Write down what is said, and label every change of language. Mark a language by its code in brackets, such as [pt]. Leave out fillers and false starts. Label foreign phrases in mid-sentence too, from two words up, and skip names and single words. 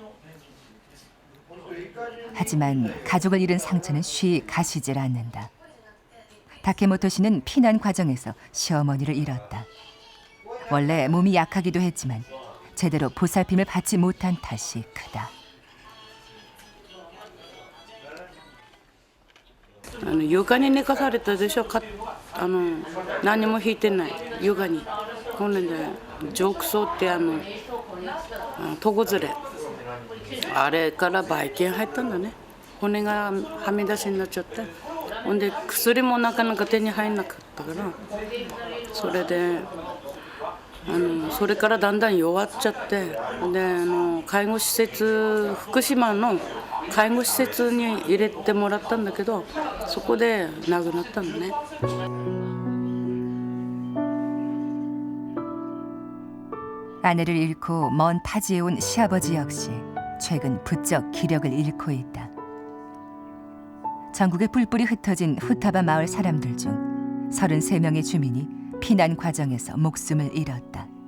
[ko] 하지만 가족을 잃은 상처는 쉬 가시질 않는다. 다케모토 씨는 피난 과정에서 시어머니를 잃었다. 원래 몸이 약하기도 했지만 제대로 보살핌을 받지 못한 탓이 크다. [ja] 床に寝かされたでしょ。何も引いてない床に。これで褥瘡って床ずれ。あれからばい菌入ったんだね。骨がはみ出しになっちゃって。ほんで薬もなかなか手に入んなかったから。それでそれからだんだん弱っちゃって。で介護施設福島の介護施設に入れてもらったんだけどそこで亡くなったのね。 [ko] 아내를 잃고 먼 타지에 온 시아버지 역시 최근 부쩍 기력을 잃고 있다. 전국에 뿔뿔이 흩어진 후타바 마을 사람들 중 33명의 주민이 피난 과정에서 목숨을 잃었다.